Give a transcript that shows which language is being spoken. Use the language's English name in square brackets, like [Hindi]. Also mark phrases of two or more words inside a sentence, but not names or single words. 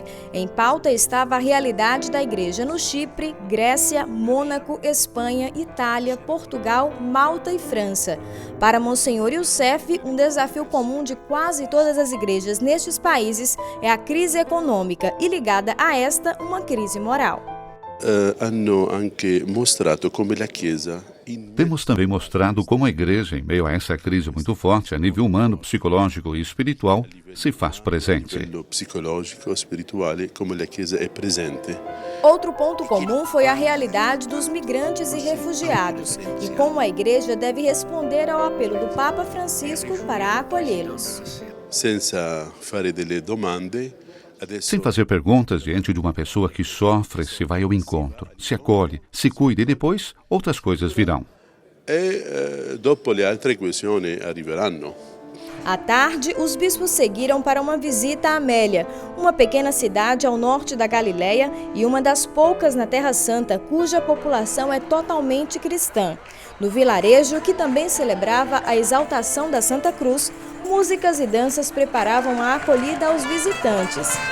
[Portuguese] Em pauta estava a realidade da Igreja no Chipre, Grécia, Mônaco, Espanha, Itália, Portugal, Malta e França. Para Monsenhor Youssef, um desafio comum de quase todas as igrejas nestes países é a crise econômica e, ligada a esta, uma crise moral. [Italian] Hanno anche mostrato come la Chiesa [Portuguese] Temos também mostrado como a Igreja, em meio a essa crise muito forte a nível humano, psicológico e espiritual, se faz presente. Psicológico, espiritual, como a Igreja é presente. Outro ponto comum foi a realidade dos migrantes e refugiados e como a Igreja deve responder ao apelo do Papa Francisco para acolhê-los. Sem fazer perguntas diante de uma pessoa que sofre, se vai ao encontro, se acolhe, se cuida e depois outras coisas virão. [Italian] Dopo le altre questioni arriveranno. [Portuguese] À tarde, os bispos seguiram para uma visita a Amélia, uma pequena cidade ao norte da Galileia e uma das poucas na Terra Santa cuja população é totalmente cristã. No vilarejo, que também celebrava a exaltação da Santa Cruz, músicas e danças preparavam a acolhida aos visitantes.